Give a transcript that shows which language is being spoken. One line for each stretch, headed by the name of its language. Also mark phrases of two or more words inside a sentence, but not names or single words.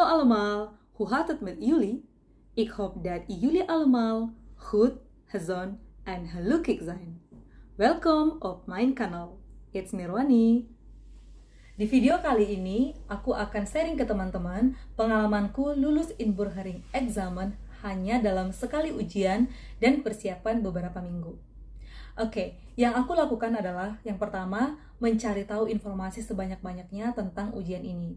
Dutch: allemaal, hoe gaat het met jullie? Ik hoop dat jullie allemaal goed, gezond en gelukkig zijn. Welkom op mijn kanaal.
English: It's Nirwani.
Indonesian: Di video kali ini, aku akan sharing ke teman-teman pengalamanku lulus
Dutch: inburgering examen
Indonesian: hanya dalam sekali ujian dan persiapan beberapa minggu. Oke, yang aku lakukan adalah yang pertama, mencari tahu informasi sebanyak-banyaknya tentang ujian ini.